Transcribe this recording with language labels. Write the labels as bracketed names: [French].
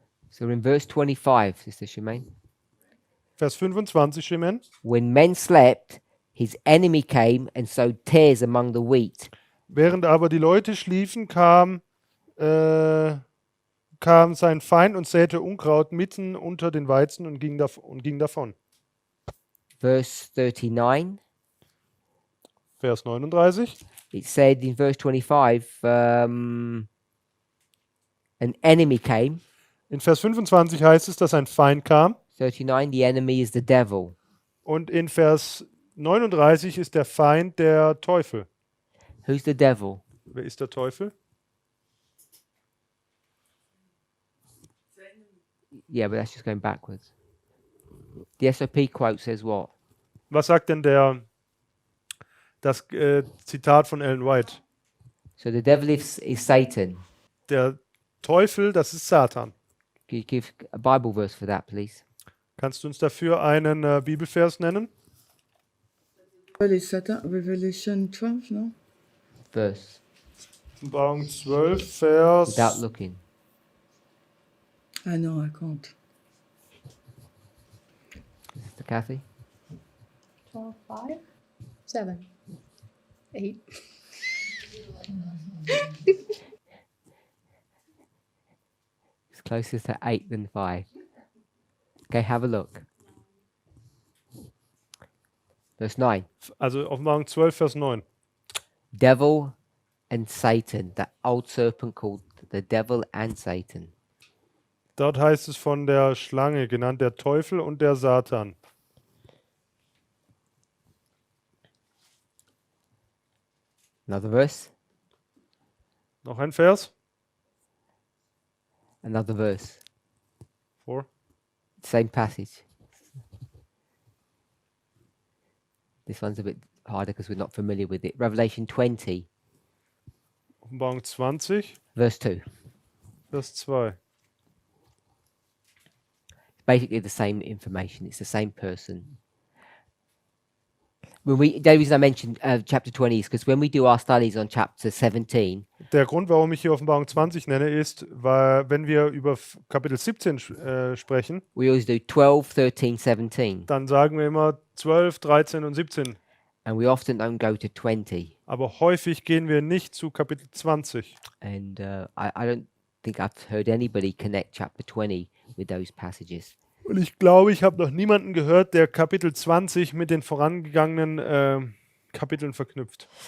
[English] So we're in verse 25, Sister Shemaine. [German] Vers 25, Shemen. [English] When men slept, his enemy came and sowed tares among the wheat. [German] Während aber die Leute schliefen, kam sein Feind und säte Unkraut mitten unter den Weizen und ging davon. [English] Verse 39, [German] Vers 39. [English] it said in verse 25, an enemy came. [German] In Vers 25 heißt es, dass ein Feind kam. [English] 39, the enemy is the devil. [German] Und in Vers 39 ist der Feind der Teufel. [English] Who's the devil? [German] Wer ist der Teufel? [English] Yeah, but that's just going backwards. The SOP quote says what? [German] Was sagt denn das Zitat von Ellen White? [English] So the devil is Satan. [German] Der Teufel, das ist Satan. [English] Can you give a Bible verse for that, please? [German] Kannst du uns dafür einen Bibelvers nennen? [English] Revelation 12, no? Verse, [German] Offenbarung 12, Vers. [English] without looking. I know, I can't. Sister Kathy? 12, 5, 7, 8. It's closer to 8 than 5. Okay, have a look. Verse 9. [German] Also Offenbarung 12, Vers 9. [English] Devil and Satan, that old serpent called the devil and Satan. [German] Dort heißt es von der Schlange, genannt der Teufel und der Satan. [English] Another verse, [German] Noch ein Vers? [English] another verse. 4. Same passage. This one's a bit harder because we're not familiar with it. Revelation 20, [German] Offenbarung 20, [English] verse 2. [German] Vers 2. [English] Basically the same information. It's the same person. The reason I mentioned chapter 20 is because when we do our studies on chapter 17, [German] Der Grund, warum ich hier Offenbarung 20 nenne, ist, weil wenn wir über Kapitel 17 sprechen, [English] we always do 12, 13, 17, [German] dann sagen wir immer 12, 13 und 17. [English] and we often don't go to 20. [German] Aber häufig gehen wir nicht zu Kapitel 20. [English] And I don't think I've heard anybody connect chapter 20 with those passages. [German] Und ich glaube, ich habe noch niemanden gehört, der Kapitel 20 mit den vorangegangenen Kapiteln verknüpft.